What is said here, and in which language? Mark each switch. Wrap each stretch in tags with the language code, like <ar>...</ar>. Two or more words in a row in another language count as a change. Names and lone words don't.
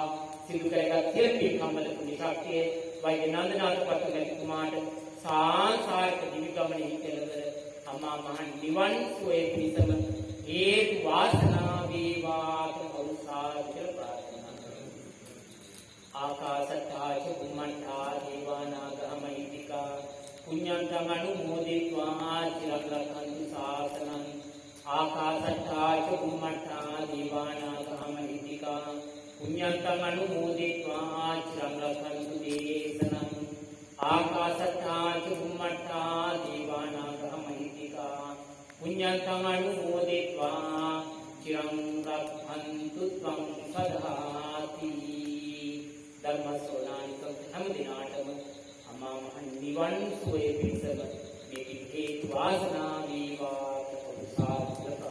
<si>සිදු කරගත් සියලු පින්කම්වල පුණ්‍ය ශක්තිය වෛද්‍යනන්දනාථ පත්තුමාට සාංසාරික දිවි ගමනේ කෙලවර අමා මහ නිවන් සුවය පිණිසම හේතු වාසනා වේවා කවුරුසාදු කියලා ප්‍රාර්ථනා කරමු.</si> <pi>ආකාශත්තා ච බුම්මණ්ඨා දේවානාගා මහිත්‍තිකා පුඤ්ඤන්තං අනුමෝදිत्वा චිරක්ඛන්තු ශාසනං. ආකාශත්තා ච බුම්මණ්ඨා දේවානාගා මහිත්‍තිකා පුඤ්ඤන්තං අනුමෝදිत्वा චිරක්ඛන්තු දේශනං. ආකාශත්තා ච බුම්මණ්ඨා දේවානාගා මහිත්‍තිකා පුඤ්ඤන්තං අනුමෝදිत्वा චිරං රක්ඛන්තු ත්වං සදාති.</pi> <si>ධර්ම ශ්‍රවණානික හැම දිනාටම අමා මහ නිවන් සුවය පිණිසම මේ හේතු වාසනා වේවා කියලා ප්‍රාර්ථනා.</si>